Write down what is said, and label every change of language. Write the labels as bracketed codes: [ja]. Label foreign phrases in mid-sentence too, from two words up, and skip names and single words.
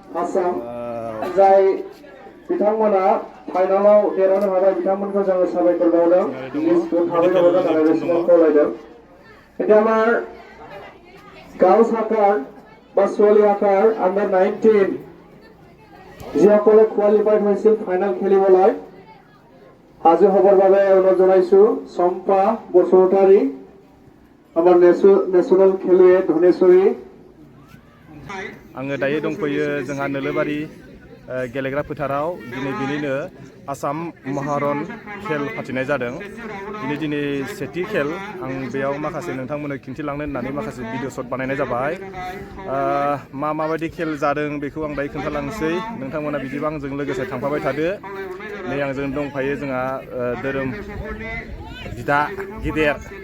[brx] आसाम जाय बिथांमोना फाइनालाव देरहानो हाबाय बिथांमोनखौ जोङो साबायखर बावदों लिस्टखौ थाबैनो हरनो थाखाय बेसेबां खावलायदों [as] এতিয়া আমাৰ গাৰ্লছ আকাৰ বা ছোৱালী আকাৰ আণ্ডাৰ 19 যিসকলে কোৱালিফাইড হৈছিল ফাইনেল খেলিবলৈ আজি হবৰ বাবে অনুৰোধ জনাইছো চম্পা বসুমতাৰী আমাৰ নেশ্যনেল খেলুৱৈ ধনেশ্বৰী [brx] आङो दायो दंफैयो जोंहा नोलोबारि गेलेग्रा फोथाराव दिनै बिनिनो आसाम महारन खेल फाथिनाय जादों दिनै सेथि खेल आं बेयाव माखासे नोंथांमोननो खिन्थिलांनो होननानै माखासे [en] video shot [brx] बानायनाय जाबाय माबायदि खेल जादों बेखौ आं दायो खोन्थालांसै नोंथांमोना बिदिबा आंजों लोगोसे थांफाबाय थादो नै आंजों दंफायो जोंहा धोरोम बिदा गिदेर